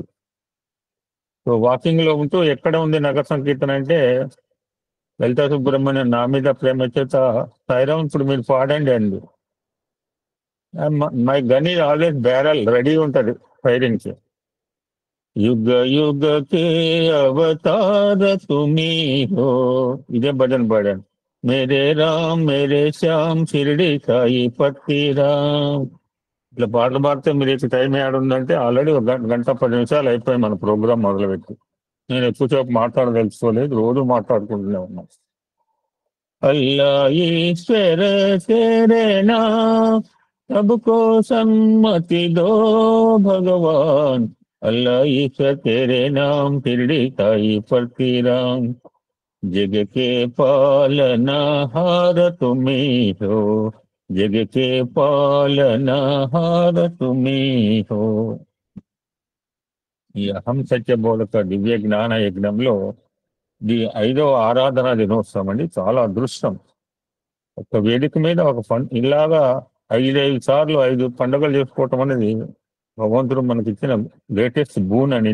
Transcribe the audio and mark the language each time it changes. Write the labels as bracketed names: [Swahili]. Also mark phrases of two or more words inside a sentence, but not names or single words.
[English] so walking [Telugu] లో ఉంటూ ఎక్కడ ఉంది నగర సంకీర్తన అంటే లలితా సుబ్రహ్మణ్యం నా మీద ప్రేమ చేత సాయిరాం ఇప్పుడు మీరు పాడండి అండి. [English] my gun is always barrel ready [Telugu] ఉంటది ఫైరింగ్ కి. [Hindi] युग युग के अवतार तुमी हो, [Telugu] ఇదే భజన్ పాడాను. [Hindi] मेरे राम मेरे श्याम शिरडी साई पति राम. [Telugu] ఇట్లా పాటలు పాడితే మీరు ఇక టైం ఏడుందంటే ఆల్రెడీ 1 గంట 10 నిమిషాలు అయిపోయి మన ప్రోగ్రామ్ మొదలుపెట్టి. నేను ఎక్కువసేపు మాట్లాడదలుచుకోలేదు, రోజు మాట్లాడుకుంటూనే ఉన్నాం. [Hindi] अल्लाह ईश्वर तेरे नाम सबको सन्मति दो भगवान. अल्लाह ईश्वर तेरे नाम शिरडी साई पति राम. जग के पालनहार तुमी हो, जग के पालनहार तुमी हो. [Telugu] ఈ అహం సత్య బోధక దివ్య జ్ఞాన యజ్ఞంలో 5వ ఆరాధన దినోత్సవం అండి. చాలా అదృష్టం. ఒక వేదిక మీద ఒక ఇలాగా 5 సార్లు 5 పండుగలు చేసుకోవటం అనేది భగవంతుడు మనకి ఇచ్చిన [English] greatest boon [Telugu] అని.